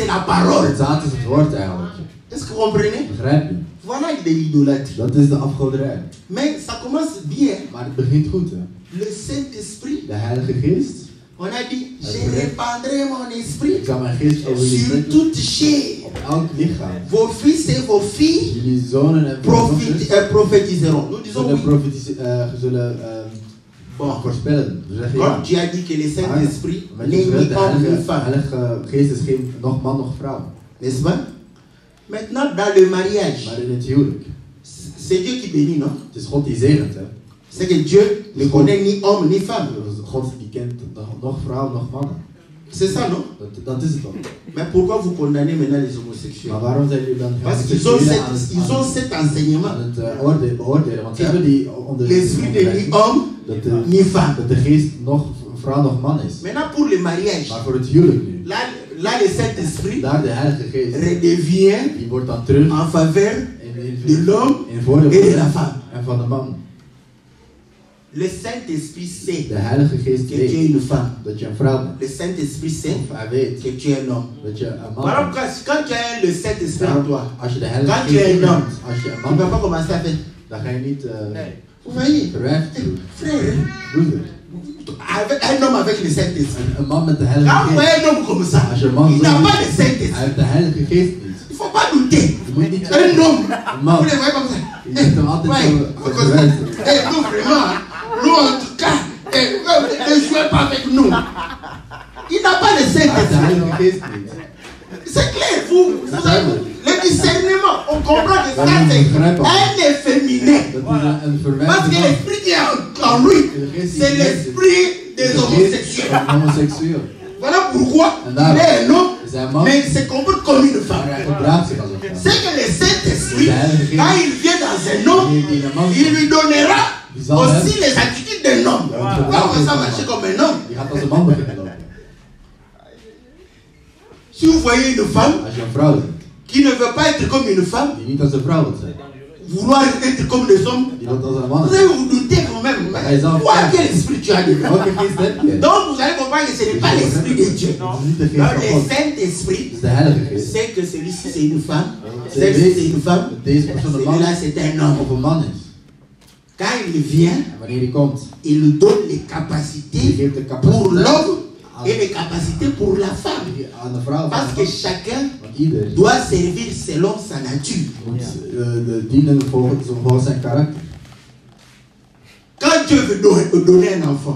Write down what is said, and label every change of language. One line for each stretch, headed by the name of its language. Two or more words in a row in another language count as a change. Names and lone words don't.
French: c'est la parole.
Dutch: Het zaad is het woord eigenlijk.
French: Est-ce que vous comprenez?
Dutch: Begrijp je?
French: Voilà de l'idolâtrie.
Dutch: Dat is de afgoderij.
French: Mais ça commence bien.
Dutch: Maar het begint goed hè.
French: Le Saint-Esprit,
Dutch: De Heilige Geest.
French: on a dit, je répandrai mon
Dutch: Ik
French: esprit
Dutch: zal mijn geest over jullie
French: sur
Dutch: trekken.
French: toute chair.
Dutch: Op elk lichaam.
French: Vos fils et vos filles
Dutch: Jullie zonen en dochters
French: prophétiseront. Nous disons
Dutch: zullen
French: oui.
Dutch: zullen
French: Bon,
Dutch: voorspellen. We zeggen
French: comme
Dutch: ja.
French: tu as dit que le Saint-Esprit
Dutch: Maar
French: n'est
Dutch: je
French: ni
Dutch: zegt, de
French: homme ni
Dutch: Heilige,
French: femme,
Dutch: Heilige Geest is geen nog man nog vrouw.
French: n'est-ce pas? Maintenant, dans le mariage,
Dutch: Maar in het huwelijk,
French: c'est Dieu qui bénit, non?
Dutch: het is God die zegent. Hè?
French: C'est que Dieu ne connaît ni homme ni femme.
Dutch: God die kent nog vrouw nog mannen.
French: C'est ça, non?
Dutch: Dat is het dan.
French: Mais pourquoi vous condamnez maintenant les homosexuels?
Dutch: Maar waarom zijn jullie dan
French: Parce qu'ils ont, ils ont cet enseignement.
Dutch: aan het beoordelen? Want ze hebben die
French: L'esprit n'est ni homme ni femme.
Dutch: dat de geest nog vrouw nog man is.
French: Maintenant, pour le mariage,
Dutch: Maar voor het huwelijk nu,
French: là le Saint-Esprit
Dutch: daar de Heilige Geest,
French: redevient
Dutch: die wordt dan terug
French: en faveur
Dutch: in
French: de l'homme
Dutch: voordeel
French: et de la femme.
Dutch: en van de man.
French: Le Saint-Esprit sait
Dutch: De Heilige Geest
French: que tu es
Dutch: weet
French: une femme.
Dutch: dat je een vrouw bent.
French: Le Saint-Esprit sait
Dutch: Of hij weet
French: que tu es un homme.
Dutch: dat je een man
French: Voilà
Dutch: bent.
French: pourquoi quand tu as le Saint-Esprit en toi,
Dutch: Als je de Heilige
French: quand tu es
Dutch: Geest
French: un homme,
Dutch: hebt, als je een
French: tu ne
Dutch: man
French: vas
Dutch: bent,
French: pas commencer à faire.
Dutch: dan ga je niet
French: Vous voyez,
Dutch: verwijfd doen.
French: frère,
Dutch: Broeder.
French: avec, un homme avec le Saint-Esprit.
Dutch: Een man met de Heilige
French: Quand vous voyez
Dutch: Geest,
French: un homme comme ça,
Dutch: als je een man
French: il
Dutch: zo
French: n'a
Dutch: ziet,
French: pas le Saint-Esprit.
Dutch: hij heeft de Heilige Geest niet.
French: Il ne faut pas douter.
Dutch: Je moet niet
French: Un homme,
Dutch: een man.
French: vous les voyez comme ça.
Dutch: Je ziet hem altijd
French: Ouais,
Dutch: zo verwijfd.
French: nous vraiment, nous en tout cas, ne jouez pas avec nous. Il n'a pas le
Dutch: Hij heeft de
French: Saint-Esprit.
Dutch: Heilige Geest niet.
French: C'est clair, vous avez le discernement, on comprend que ça c'est un efféminé.
Dutch: Dat is een verwijfde
French: Parce que
Dutch: man.
French: l'esprit qui est en lui, c'est l'esprit des homosexuels.
Dutch: Homoseksueel.
French: Voilà pourquoi il est un homme,
Dutch: Is hij een man,
French: mais il se comporte comme une
Dutch: maar
French: femme.
Dutch: hij gedraagt zich als een vrouw.
French: C'est que le Saint-Esprit, quand il vient dans un homme, il lui donnera aussi les attitudes d'un homme. Pourquoi on va ça marcher comme un homme?
Dutch: Die gaat als een man beginnen lopen.
French: Si vous voyez une femme
Dutch: Als je een vrouw bent,
French: qui ne veut pas être comme une femme,
Dutch: die niet als een vrouw wil zijn,
French: vouloir être comme des hommes,
Dutch: die wil als een man
French: vous
Dutch: zijn.
French: allez vous douter quand même. Quoi quel esprit tu as dedans?
Dutch: Welke geest heb je?
French: Donc vous allez comprendre que ce n'est pas l'esprit de Dieu.
Dutch: Het is niet de
French: Donc
Dutch: geest van
French: le
Dutch: God.
French: Saint-Esprit
Dutch: Het is de Heilige Geest.
French: sait que celui-ci c'est une femme, celle-ci c'est une femme,
Dutch: Deze persoon een man
French: celui-là c'est un homme.
Dutch: of een man is.
French: Quand il vient,
Dutch: En wanneer hij komt,
French: il lui donne les
Dutch: die
French: capacités
Dutch: geeft de
French: pour
Dutch: capaciteit
French: l'homme et les capacités pour la femme.
Dutch: aan de vrouw.
French: Parce que chacun
Dutch: Want ieder
French: doit servir selon sa nature.
Dutch: moet dienen volgens zijn karakter.
French: Quand Dieu veut donner un enfant,